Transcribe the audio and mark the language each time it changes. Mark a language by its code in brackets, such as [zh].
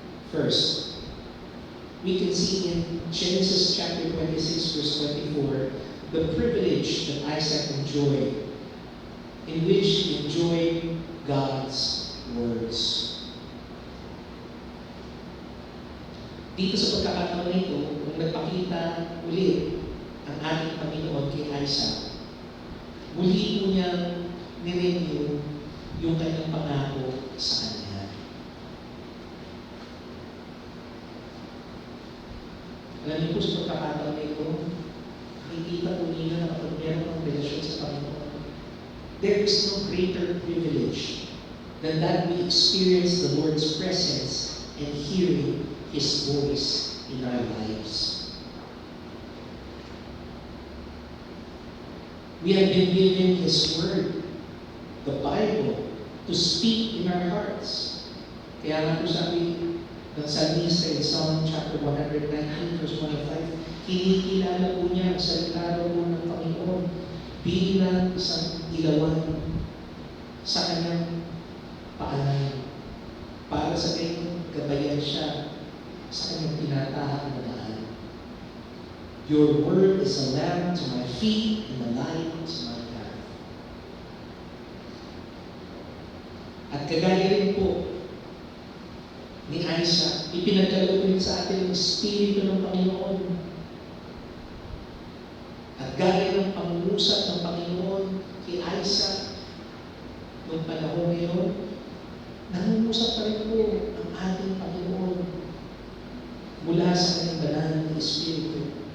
[en] First, we can see in Genesis chapter 26, verse 24, the privilege that Isaac enjoyed, in which he enjoyed God's words. [tl] Dito sa pagkakataon nito, nung nagpakita ulit ang ating Panginoon kay Isaac, muli po niyang nirenew yung kanyang pangako sa kanya. Alam niyo po sa pagkakataon nito, nakikita po niya na kapag meron ng relasyon sa Panginoon, [en] there is no greater privilege than that we experience the Lord's presence and hearing His voice in our lives. We have been given His Word, the Bible, to speak in our hearts. [tl] Kaya nga po sabi ng Psalmista [en] in Psalm chapter 119, verse 105, [tl] kinikilala po niya ang salita po ng Panginoon bilang isang ilawan sa kanyang paanan para sa kanyang gabayan siya sa kanyang tinatahak na daan. [en] Your word is a lamp to my feet and a light to my path. [tl] At kagaya rin po ni Isaac, ipinagkaloob rin sa atin ang Espiritu ng Panginoon. At gaya ng pangungusap ng Panginoon kay Isaac noong panahon ngayon, nangungusap pa rin po ang ating Panginoon mula sa kanyang banal na Espiritu.